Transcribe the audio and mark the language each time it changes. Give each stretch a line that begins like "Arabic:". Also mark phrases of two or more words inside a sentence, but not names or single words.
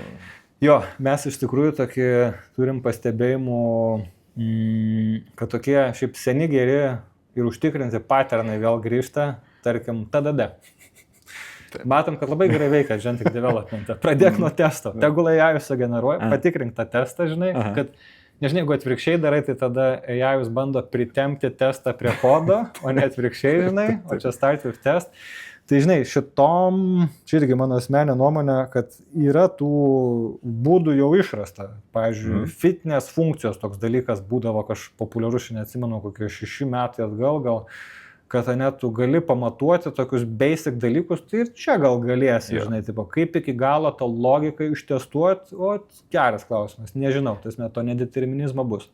Lithuanian: Jo, mes iš tikrųjų tokį turim pastebėjimų, kad tokie šiaip seni geri ir užtikrinti patternai vėl grįžta, tarkim, TDD. Matom, kad labai gerai veikia
English: agentic development.
Lithuanian: Pradėk nuo testo. Tegul AI generuoja, patikrink tą testą, žinai, kad, nežinai, jeigu atvirkščiai darai, tai tada AI bando pritempti testą prie kodo, o ne atvirkščiai, žinai, o čia
English: start with test.
Lithuanian: Tai, žinai, čia irgi mano asmeninė nuomonė, kad yra tų būdų jau išrasta. Pavyzdžiui, fitness funkcijos toks dalykas būdavo populiarus, neatsimenu, kokie 6 metai atgal gal, kad net tu gali pamatuoti tokius basic dalykus, tai ir čia gal galėsi, žinai, tipo, kaip iki galo tą logiką ištestuoti, geras klausimas, nežinau, to nedeterminizmo bus.